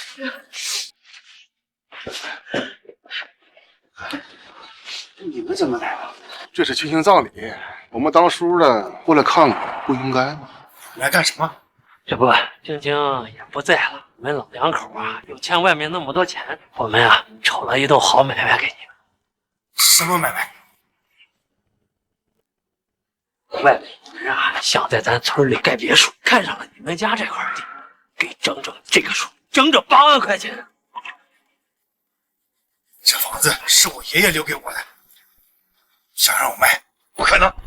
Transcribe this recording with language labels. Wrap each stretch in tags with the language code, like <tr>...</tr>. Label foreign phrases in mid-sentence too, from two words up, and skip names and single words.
<zh>你們怎麼來了？這是青青葬禮，我們當叔的過來看看，不應該嗎？來幹什麼？這不，青青也不在了，我們老兩口啊又欠外面那麼多錢，我們啊瞅了一棟好買賣給你們。什麼買賣？外面有人啊想在咱村裡蓋別墅，看上了你們家這塊地，給整這個數，整8萬塊錢。這房子是我爺爺留給我的，想讓我賣，不可能。</zh>